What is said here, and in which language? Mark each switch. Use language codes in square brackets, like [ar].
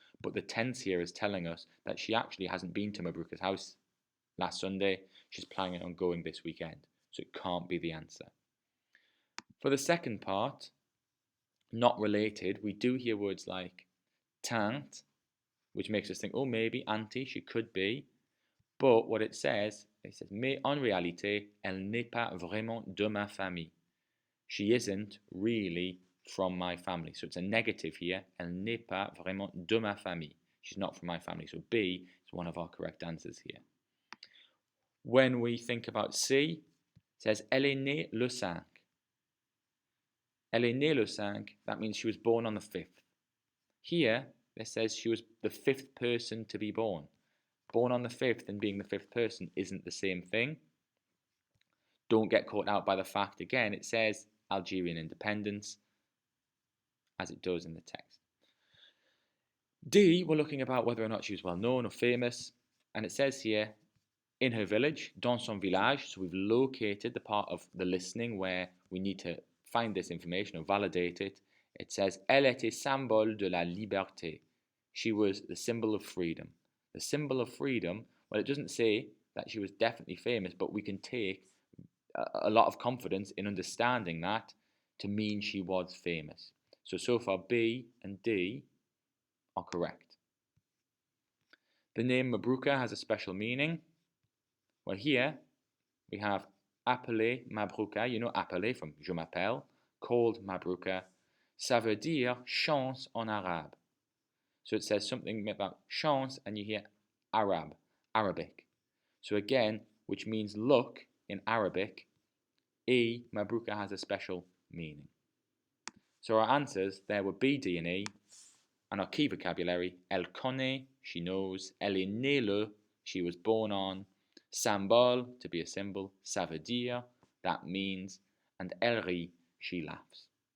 [en] But the tense here is telling us that she actually hasn't been to Mabruka's house last Sunday. She's planning on going this weekend. So it can't be the answer. For the second part, not related, we do hear words like tante, which makes us think, oh, maybe auntie, she could be. But what it says, [fr] mais en réalité, elle n'est pas vraiment de ma famille. [en] She isn't really from my family. So it's a negative here. [fr] Elle n'est pas vraiment de ma famille. [en] She's not from my family. So B is one of our correct answers here. When we think about C, it says [fr] Elle est née le 5. Elle est née le 5, [en] that means she was born on the 5th. Here, it says she was the 5th person to be born. Born on the 5th and being the 5th person isn't the same thing. Don't get caught out by the fact, again, it says Algerian independence, as it does in the text. D, we're looking about whether or not she was well known or famous, and it says here, in her village, [fr] dans son village, [en] so we've located the part of the listening where we need to find this information or validate it. It says, [fr] Elle était symbole de la liberté. [en] She was the symbol of freedom. The symbol of freedom, well, it doesn't say that she was definitely famous, but we can take a lot of confidence in understanding that to mean she was famous. So far B and D are correct. The name Mabruka has a special meaning. Well, here we have appelé Mabruka, you know appelé from [fr] je m'appelle, [en] called Mabruka. [fr] Ça veut dire chance en arabe. [en] So it says something about chance and you hear Arabic. So again, which means luck in Arabic, Mabruka has a special meaning. So our answers there were B, D and E. And our key vocabulary, [fr] elle connaît, [en] she knows, [fr] elle est née le, [en] she was born on, symbole, to be a symbol, [fr] ça veut dire, [en] that means, and [fr] elle rit, [en] she laughs.